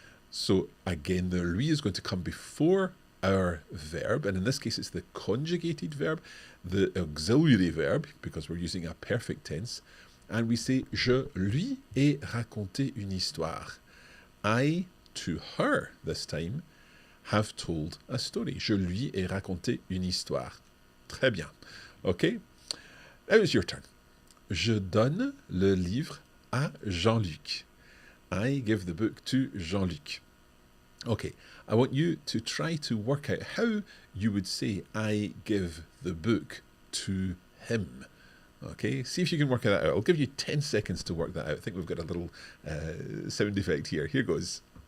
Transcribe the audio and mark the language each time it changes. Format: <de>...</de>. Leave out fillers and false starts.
<en>So again, the lui is going to come before our verb, and in this case it's the conjugated verb, the auxiliary verb, because we're using a perfect tense, and we say</en> <fr>je lui ai raconté une histoire.</fr> <en>I, to her this time, have told a story.</en> <fr>Je lui ai raconté une histoire. Très bien.</fr> <en>Okay? Now it's your turn.</en> <fr>Je donne le livre à Jean-Luc.</fr> <en>I give the book to Jean-Luc. Okay, I want you to try to work out how you would say I give the book to him. Okay, see if you can work that out. I'll give you 10 seconds to work that out. I think we've got a little sound effect here. Here goes.</en>